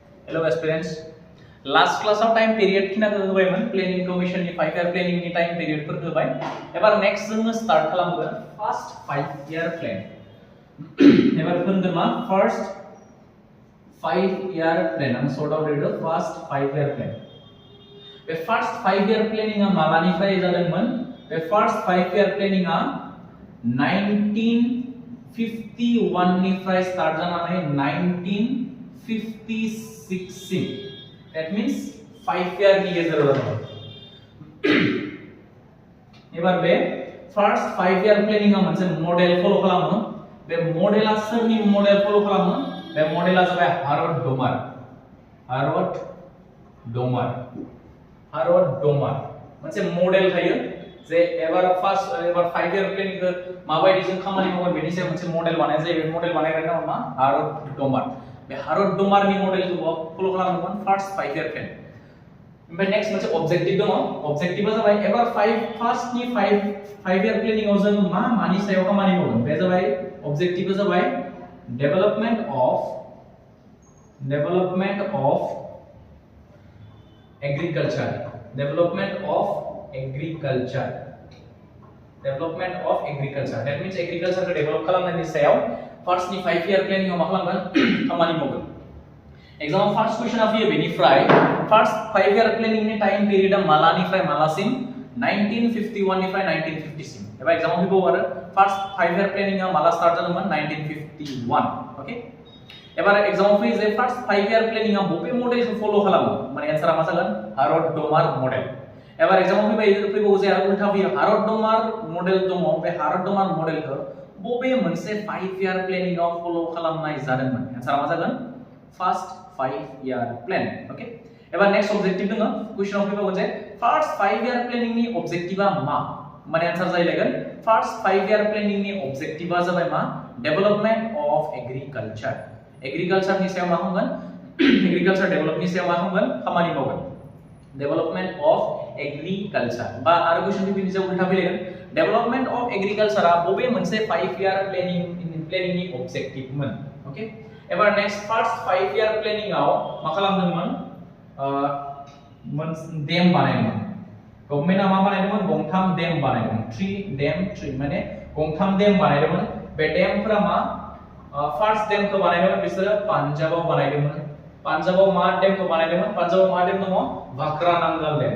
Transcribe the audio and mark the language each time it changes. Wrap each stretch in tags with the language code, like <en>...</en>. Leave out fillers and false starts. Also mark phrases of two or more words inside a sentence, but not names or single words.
<en>Hello aspirants. Last class of time period</en> <brx>खिना होबायमोन</brx> <en>planning commission</en> <brx>नि</brx> <en>5 year planning</en> <brx>नि</brx> <en>time period</en> <brx>फोर होबाय एबार next जों start खालामगोन</brx> <en>first 5 year plan</en> <brx>एबार फोरगोन मा</brx> <en>first 5 year plan</en> <brx>आं</brx> <en>sort out read first 5 year plan</en> <brx>बे</brx> <en>first 5 year planning</en> <brx>आ मालानिफ्राय जादोंमोन बे</brx> <en>first 5 year planning</en> <brx>आ 1951 निफ्राय start जानानै 1956 सिम that means 5 year नि गेजेराव जादों एबार बे first 5 year planning आ मोनसे</brx> <en>model follow</en> <brx>खालामो बे मॉडेला सोरनि</brx> <en>model follow</en> <brx>खालामो बे मॉडेला जाबाय हार्वर्ड डोमार मोनसे मॉडेल थायो जे एबार</brx> <en>5 year planning</en> <brx>खौ माबायदि जों खामानि मावगोन बेनि सायाव मोनसे मॉडेल बानायनाय जायो बे मॉडेल बानायग्राया मा हार्वर्ड डोमार बे हार्वर्ड डोमारनि मॉडेलखौ फॉलो खालामगोन</brx> <en>first 5 year plan</en> <brx>ओमफ्राय नेक्स्ट मोनसे ऑब्जेक्टिव दङ ऑब्जेक्टिवआ जाबाय एबार</brx> <en>5 year planning</en> <brx>आव जों मानि सायाव खामानि मावगोन बे जाबाय ऑब्जेक्टिवआ जाबाय</brx> <en>development of agriculture that means</en> <brx>एग्रीकल्चर को डेवलप खालामनायनि सायाव फर्स्ट नि</brx> <en>5 year planning</en> <brx>आव मा खालामगोन खामानि मावगोन</brx> <en>exam first question</en> <brx>फैयो बेनिफ्राय</brx> <en>first 5 year planning</en> <brx>नि टाइम पीरियडआ मालानिफ्राय मालासिम 1951 निफ्राय 1950 सिम एबा एग्जाम फैबाव आरो</brx> <en>first 5 year</en> <brx>planning आ माला स्टार्ट जादोंमोन 1951 ओके एबार एग्जाम फैयो जे</brx> <en>first 5 year planning</en> <brx>आ बबे मॉडेलखौ फॉलो खालामो माने आन्सरा मा जागोन हार्वर्ड डोमार मॉडेल एबार एग्जाम फैबाव जे आरो उल्टा फैयो हार्वर्ड डोमार मॉडेल दङ बे हार्वर्ड डोमार मॉडेलखौ बबे मोनसे</brx> <en>5 year planning</en> <brx>आव फॉलो खालामनाय जादोंमोन आन्सरा मा जागोन फर्स्ट 5</brx> <en>year plan</en> <brx>ओके एबार</brx> <en>next objective</en> <brx>दङ क्वेश्चनआव फैबावगोन जे</brx> <en>first 5 year planning</en> <brx>नि ऑब्जेक्टिवआ मा माने आन्सर जायलागोन</brx> <en>first 5 year planning</en> <brx>नि ऑब्जेक्टिवआ जाबाय मा</brx> <en>development of agriculture</en> <brx>नि सायाव मा होगोन एग्रीकल्चर डेवलपनि सायाव मा होगोन खामानि मावगोन</brx> <en>development of agriculture</en> <brx>बा आरो क्वेश्चन नि सायाव उल्टा फैलायगोन डेवलपमेंट ऑफ एग्रीकल्चरआ बबे मोनसे</brx> <en>5 year planning</en> <brx>नि ऑब्जेक्टिवमोन ओके एबार</brx> <en>next first 5 year planning</en> <brx>आव मा खालामदोंमोन डेम बानायदोंमोन गभर्नमेन्टआ मा बानायदोंमोन गंथाम डेम बानायदोंमोन 3 माने गंथाम डेम बानायदोंमोन बे डेमफोरा मा फर्स्ट डेमखौ बानायदोंमोन बिसोरो पान्जाबाव बानायदोंमोन पान्जाबाव मा डेमखौ बानायदोंमन पान्जाबाव मा डेम दङ भाक्रा नांगाल</brx>